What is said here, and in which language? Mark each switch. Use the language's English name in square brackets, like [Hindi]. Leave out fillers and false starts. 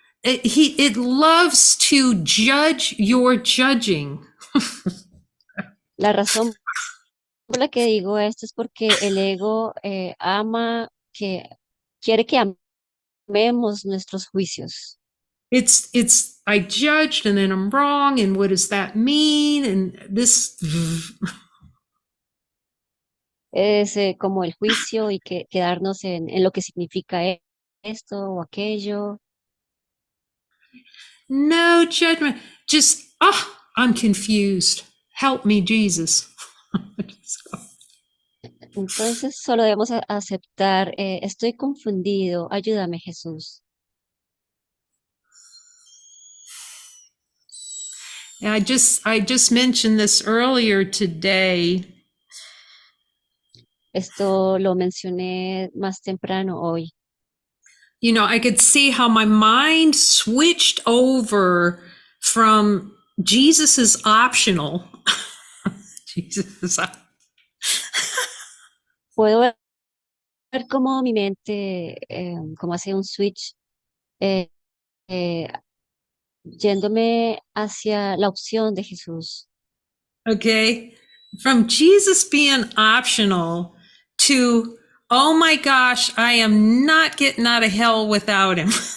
[English] It loves to judge your judging. [Spanish] La razón por la que digo esto es porque el ego ama que quiere que amemos nuestros juicios. [English] It's I judged and then I'm wrong and what does that mean and this. [Spanish] Es como el juicio y que quedarnos en lo que significa esto o aquello. [English] No judgment, just I'm confused, help me Jesus. [Spanish] Entonces solo debemos aceptar, estoy confundido, ayúdame Jesús. [English] And I just mentioned this earlier today. [Spanish] Esto lo mencioné más temprano hoy. [English] I could see how my mind switched over from Jesus is optional. Jesus. [Spanish] Puedo ver cómo mi mente, como hace un switch, eh, eh, yéndome hacia la opción de Jesús. [English] Okay. From Jesus being optional to, oh my gosh, I am not getting out of hell without him.